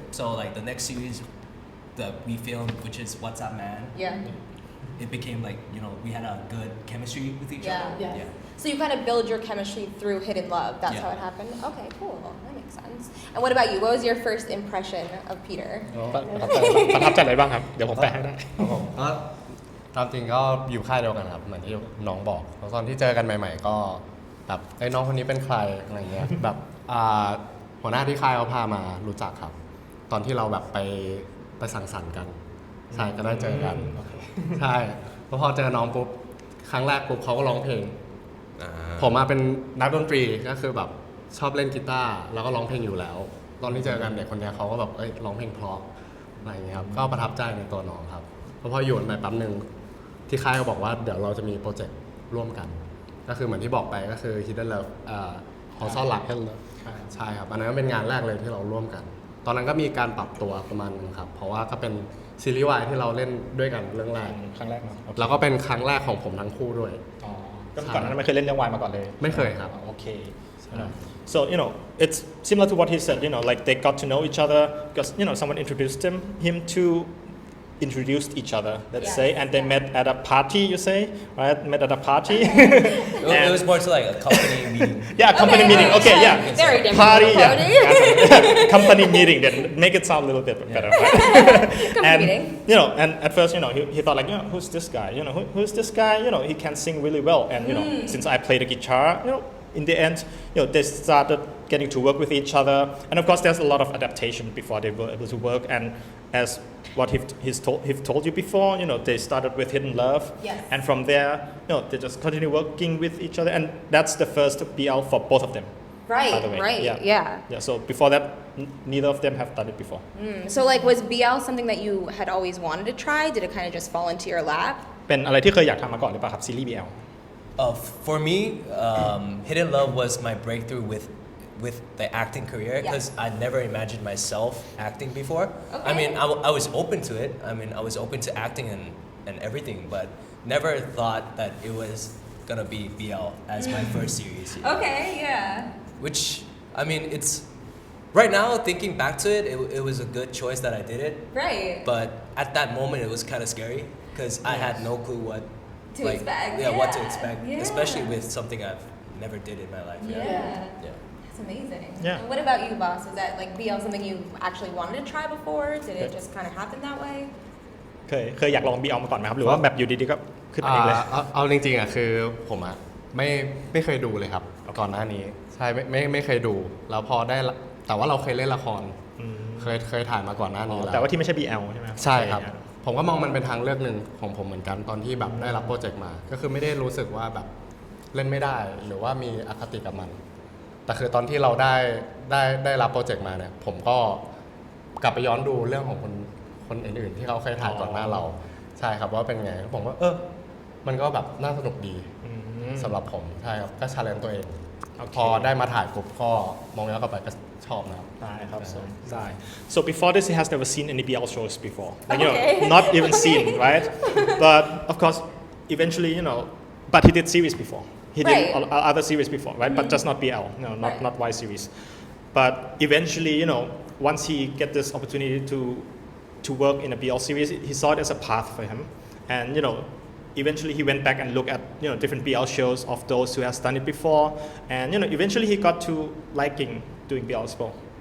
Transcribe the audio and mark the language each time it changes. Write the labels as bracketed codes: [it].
[en] So like the next series that we filmed, which is What's Up Man, it became like we had a good chemistry with each other. Yeah. So you kind of build your chemistry through Hidden Love. That's how it happened. Okay, cool. That makes sense. And what about you? What was your first impression of Peter? [th] ประทับใจอะไรบ้างครับเดี๋ยวผมแปลให้ได้ ก็ตามจริงก็อยู่ค่ายเดียวกันครับเหมือนที่น้องบอกตอนที่เจอกันใหม่ๆก็แบบไอ้น้องคนนี้เป็นใครอะไรเงี้ยแบบหัวหน้าที่ค่ายเขาพามารู้จักครับตอนที่เราแบบไปสังสรรค์กันใช่ก็ได้เจอกันใช่พอเจอน้องปุ๊บครั้งแรกปุ๊บเขาก็ร้องเพลง ผมมาเป็นนักดนตรีก็คือแบบชอบเล่นกีตาร์แล้วก็ร้องเพลงอยู่แล้วตอนที่เจอกันเด็กคนนี้เขาก็แบบร้องเพลงเพราะอะไรอย่างเงี้ยครับก็ประทับใจในตัวน้องครับพออยู่ไปแป๊บนึงที่ค่ายก็บอกว่าเดี๋ยวเราจะมีโปรเจกต์ร่วมกันก็คือเหมือนที่บอกไปก็คือ Hidden Love ขอซ่อนหลัก Hidden Love ใช่ครับอันนั้นเป็นงานแรกเลยที่เราร่วมกันตอนนั้นก็มีการปรับตัวประมาณนึงครับเพราะว่าก็เป็นซีรีส์วายที่เราเล่นด้วยกันเรื่องแรก ครั้งแรกเนาะ แล้วก็เป็นครั้งแรกของผมทั้งคู่ด้วย ก็ก่อนหน้านั้นไม่เคยเล่นเรื่องวายมาก่อนเลย ไม่เคยครับ โอเค [en] So it's similar to what he said like they got to know each other because someone introduced him to introduced each other, let's say, and they met at a party, you say, right? Met at a party. It was more to like a company meeting. Company meeting. Okay, Very different. Party, company meeting. Then make it sound a little bit better, right? Company meeting. And at first, he thought like, who's this guy? Who's this guy? He can sing really well, and since I play the guitar, in the end, they started getting to work with each other, and of course, there's a lot of adaptation before they were able to work. And as what he's told you before, they started with Hidden Love, and from there, they just continue working with each other, and that's the first BL for both of them. Right. By the way. Right. Yeah. So before that, neither of them have done it before. So like, was BL something that you had always wanted to try? Did it kind of just fall into your lap? [th] เป็นอะไรที่เคยอยากทำมาก่อนหรือเปล่าครับซีรีส์ BL [en] For me, Hidden Love was my breakthrough with the acting career because I never imagined myself acting before. Okay. I mean, I was open to it. I mean, I was open to acting and everything, but never thought that it was gonna be BL as my first series. Okay, yeah. Which, I mean, it's right now thinking back to it, it was a good choice that I did it. Right. But at that moment, it was kind of scary because I had no clue what to expect. What to expect, especially with something I've never did in my life. Yeah. That's amazing. Yeah. And what about you, boss? Is that like BL something you actually wanted to try before? Did it just kind of happen that way? [th] เคยอยากลอง BL มาก่อนไหมครับหรือว่าแบบอยู่ดีๆก็ขึ้นมาเองเลย เอาจริงๆคือผมไม่เคยดูเลยครับก่อนหน้านี้ใช่ไม่เคยดูแล้วพอได้แต่ว่าเราเคยเล่นละครเคยถ่ายมาก่อนหน้านี้แล้ว แต่ว่าที่ไม่ใช่ BL ใช่ไหม ใช่ครับผมก็มองมันเป็นทางเลือกหนึ่งของผมเหมือนกันตอนที่แบบได้รับโปรเจกต์มาก็คือไม่ได้รู้สึกว่าแบบเล่นไม่ได้หรือว่ามีอคติกับมัน แต่คือตอนที่เราได้รับโปรเจกต์มาเนี่ยผมก็กลับไปย้อนดูเรื่องของคนอื่นๆที่เขาเคยถ่ายก่อนหน้าเราใช่ครับว่าเป็นไงผมว่ามันก็แบบน่าสนุกดีสำหรับผมใช่ครับก็ชาเลนจ์ตัวเอง พอได้มาถ่ายปุ๊บก็มองย้อนกลับไปก็ชอบนะครับ [en] I hope so. So before this, he has never seen any BL shows before. Like, not even seen, right? But of course, eventually, but he did series before. He did other series before, right? But just not BL, not Y series. But eventually, once he get this opportunity to work in a BL series, he saw it as a path for him, and eventually he went back and looked at different BL shows of those who has done it before, and eventually he got to liking doing BL as well.